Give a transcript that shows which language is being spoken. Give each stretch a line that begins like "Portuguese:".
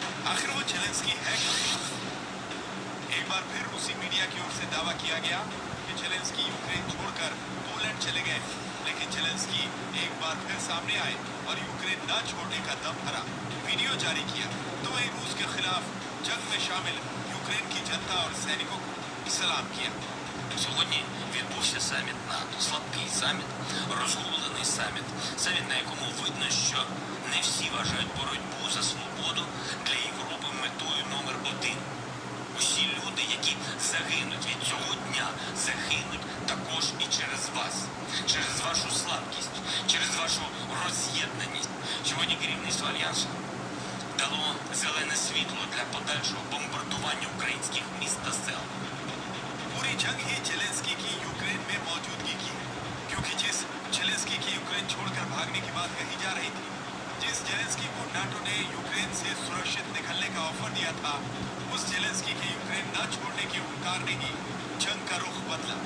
Hindi: आखिर वो जेलेंस्की है क्या? एक बार फिर रूसी मीडिया की ओर से दावा किया गया कि जेलेंस्की यूक्रेन छोड़कर पोलैंड चले गए, लेकिन जेलेंस्की एक बार फिर सामने आए और यूक्रेन न छोड़ने का दम भरा वीडियो जारी किया। तो वहीं रूस के खिलाफ जंग में शामिल यूक्रेन की जनता और सैनिकों को सलाम किया।
Ukrainian: Сьогодні відбувся саміт НАТО, слабкий саміт, розгублений саміт, саміт, на якому видно, що не всі вважають боротьбу за свободу для Європи метою номер 1. Усі люди, які загинуть від цього дня, загинуть також і через вас, через вашу слабкість, через вашу роз'єднаність. Сьогодні керівництво Альянсу дало зелене світло для подальшого бомбардування українських міст та сел.
Hindi: पूरी जंग ही जेलेंस्की की यूक्रेन में मौजूदगी की, क्योंकि जिस जेलेंस्की की यूक्रेन छोड़कर भागने की बात कही जा रही थी, जिस जेलेंस्की को नाटो ने यूक्रेन से सुरक्षित निकलने का ऑफर दिया था, उस जेलेंस्की के यूक्रेन न छोड़ने के हुंकार ने ही जंग का रुख बदला।